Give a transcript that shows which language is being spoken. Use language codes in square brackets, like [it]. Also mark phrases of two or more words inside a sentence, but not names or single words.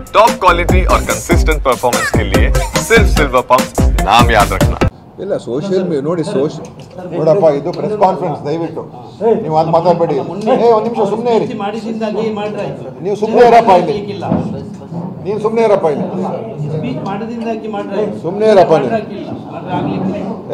[en] top quality [hi] और [en] consistent performance [hi] के लिए सिर्फ सिल्वर पंप नाम याद रखना। [kn] ಇಲ್ಲ ಸೋಷಿಯಲ್ ನೋಡಿ ನೋಡಪ್ಪ, ಇದು [en] press conference, [kn] ದಯವಿಟ್ಟು ನೀವು ಅದು ಮಾತಾಡಬೇಡಿ. ಒಂದು ನಿಮಿಷ ಸುಮ್ಮನೆ ಇರಿ, ನೀವು ಸುಮ್ಮನೆ ಇರಪ್ಪ ಇಲ್ಲಿ, ನೀವು ಸುಮ್ಮನೆ ಇರಪ್ಪ ಇಲ್ಲಿ, ಸುಮ್ಮನೆ ಇರಪ್ಪ ನೀವು.